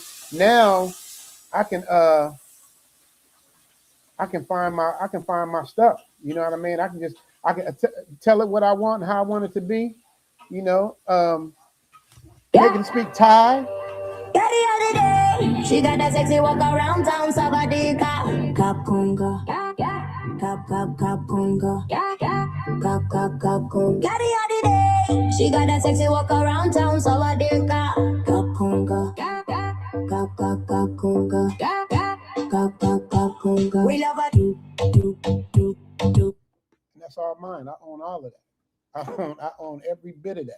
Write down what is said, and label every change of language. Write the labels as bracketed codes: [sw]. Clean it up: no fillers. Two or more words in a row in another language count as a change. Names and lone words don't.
[en] Now I can find my stuff. You know what I mean? I can tell it what I want and how I want it to be. You know, they can speak Thai. She got that sexy walk around town, [th] sabadika. Kapunga. Kapunga. Kapunga. [en] She got that sexy walk around town, sabadika. Kapunga. Kapunga. We love her. Do. And that's all mine. I own all of that. I own every bit of that.